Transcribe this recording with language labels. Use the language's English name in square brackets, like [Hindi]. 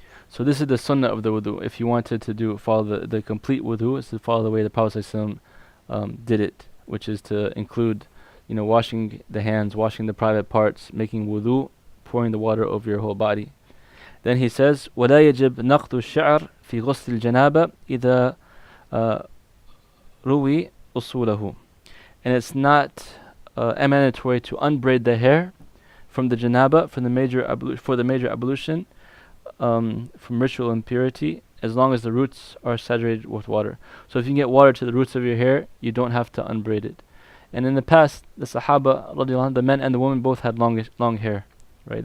[English] So this is the sunnah of the wudu. If you wanted to follow the complete wudu, is to follow the way the Prophet ﷺ did it, which is to include washing the hands, washing the private parts, making wudu, pouring the water over your whole body. [Arabic] Then he says, وَلَا يَجِبْ نَقْضُ الشَّعْرِ فِي غُسْلِ الْجَنَابَةِ إِذَا رُوِي أُصُولَهُ. [English] And it's not mandatory to unbraid the hair from the janaba, for the major ablution, from ritual impurity, as long as the roots are saturated with water. So if you can get water to the roots of your hair, you don't have to unbraid it. And in the past, the Sahaba, the men and the women both had long hair, right?